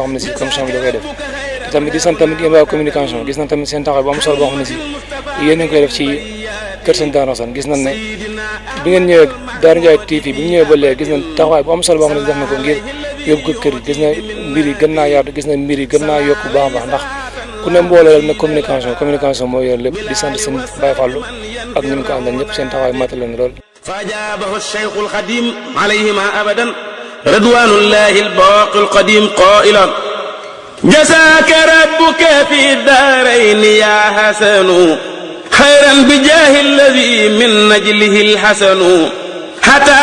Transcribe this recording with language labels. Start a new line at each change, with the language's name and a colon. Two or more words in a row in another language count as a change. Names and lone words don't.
Wolof: xam ne si commission bi da koy def te tamit di sant tamit yéen waa communication gis nañ tamit seen taxawaay bu am solo boo xam ne si yéen a ngi koy def ci kër sëñ Daaru Xasan gis nañ ne bi ngeen ñëwee Daaru Ndiaye TV bi ñu ñëwee ba léegi gis nañ taxawaay bu am solo boo xam ne si def na ko ngir yóbbu ko kër yi gis na mbir yi gën naa yaatu gis na mbir yi gën naa yokk bu baax a baax ndax ku ne mbooloo rek ne communication mooy yor lépp di sant sëñ Baye Fallou ak ñi mu ko àndal ñëpp seen taxawaay matal na lool
Arabic: فأجابه الشيخ الخديم عليهما أبدا رضوان الله الباقي القديم قائلا جزاك ربك في الدارين يا حسن خيرا بجاه الذي من نجله الحسن حتى